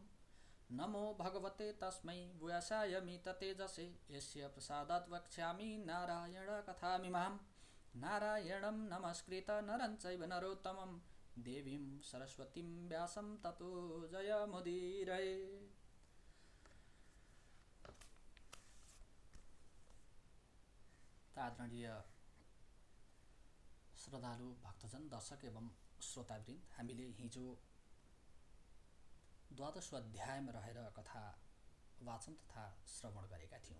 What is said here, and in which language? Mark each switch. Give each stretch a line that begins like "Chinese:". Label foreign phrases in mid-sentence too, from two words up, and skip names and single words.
Sanskrit: नमो भगवते तस्मै भूयासाय मिततेजसे यस्य प्रसादात् वक्ष्यामि नारायण कथामिमां। नारायणं नमस्कृत नरं चैव नरोत्तमं देवीं सरस्वतीं व्यासं ततो जयमुदीरये।
Nepali: आदरणीय श्रद्धालु भक्तजन दर्शक एवं श्रोतावृन्द, हामीले हिजो द्वादश अध्यायमा रहेर कथा वाचन तथा श्रवण गरेका थियौँ।